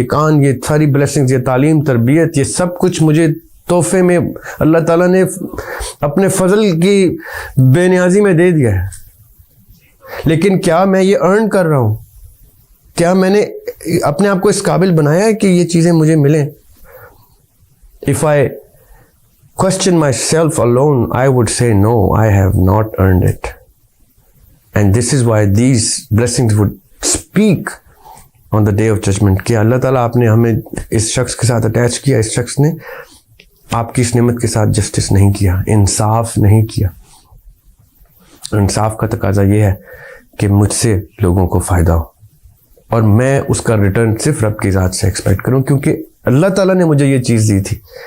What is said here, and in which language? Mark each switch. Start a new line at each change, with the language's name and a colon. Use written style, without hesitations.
Urdu: یہ کان, یہ ساری بلیسنگز, یہ تعلیم, تربیت, یہ سب کچھ مجھے تحفے میں اللہ تعالیٰ نے اپنے فضل کی بے نیازی میں دے دیا ہے. لیکن کیا میں یہ ارن کر رہا ہوں؟ کیا میں نے اپنے آپ کو اس قابل بنایا ہے کہ یہ چیزیں مجھے ملیں؟
English: If I question myself alone, I would say no, I have not earned it. And this is why these blessings would speak on the day of judgment.
Urdu: کہ اللہ تعالیٰ آپ نے ہمیں اس شخص کے ساتھ اٹیچ کیا, اس شخص نے آپ کی اس نعمت کے ساتھ جسٹس نہیں کیا, انصاف نہیں کیا. انصاف کا تقاضا یہ ہے کہ مجھ سے لوگوں کو فائدہ ہو, اور میں اس کا ریٹرن صرف رب کی ذات سے ایکسپیکٹ کروں, کیونکہ اللہ تعالیٰ نے مجھے یہ چیز دی تھی.